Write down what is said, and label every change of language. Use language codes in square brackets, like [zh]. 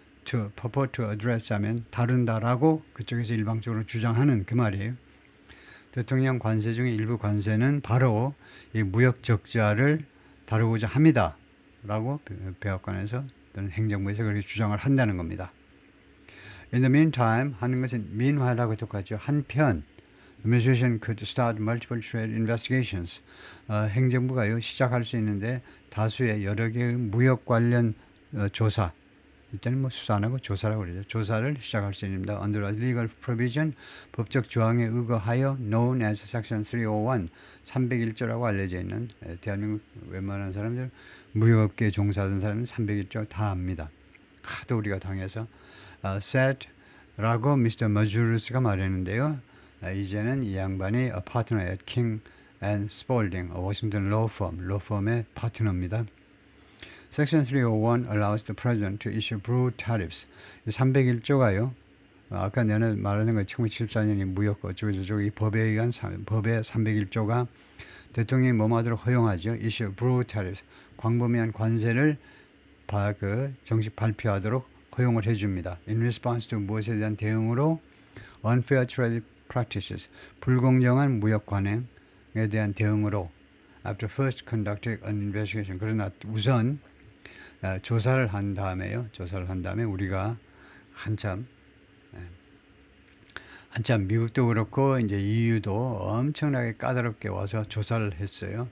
[en] to purport to address [ko] 하면 다룬다라고 그쪽에서 일방적으로 주장하는 그 말이에요. 대통령 관세 중에 일부 관세는 바로 이 무역 적자를 다루고자 합니다. 라고 백악관에서 또는 행정부에서 그렇게 주장을 한다는 겁니다. [en] In the meantime [ko] 하는 것은 meanwhile하고 똑같죠. 한편 [en] administration could start multiple trade investigations. [ko] 행정부가요 시작할 수 있는데 다수의 여러 개의 무역 관련 조사 일단은 뭐 수사 안 하고 조사라고 그러죠. 조사를 시작할 수 있습니다. [en] Under a legal provision [ko] 법적 조항에 의거하여 [en] known as section 301 [ko] 301조라고 알려져 있는 대한민국 웬만한 사람들 무역업계에 종사하던 사람은 301조 다 압니다. 하도 우리가 당해서 said라고 미스터 머주르스가 말했는데요. 이제는 이 양반이 [en] a partner at King and Spalding, a Washington law firm의 파트너입니다. Section 301 allows the president to issue broad tariffs. [ko] 301조가요. 아까 내가 말하는 거 1974년이 무역 어쩌고저쩌고 이 법에 의한 법의 301조가 대통령이 뭐하도록 허용하죠. [en] issue broad tariffs. [ko] 광범위한 관세를 정식 발표하도록 허용을 해줍니다. [en] In response to [ko] 무엇에 대한 대응으로 [en] unfair trade practices. [ko] 불공정한 무역 관행에 대한 대응으로 [en] after first conducting an investigation. [ko] 그러나 우선 조사를 한 다음에 우리가 한참 미국도 그렇고 이제 EU도 엄청나게 까다롭게 와서 조사를 했어요.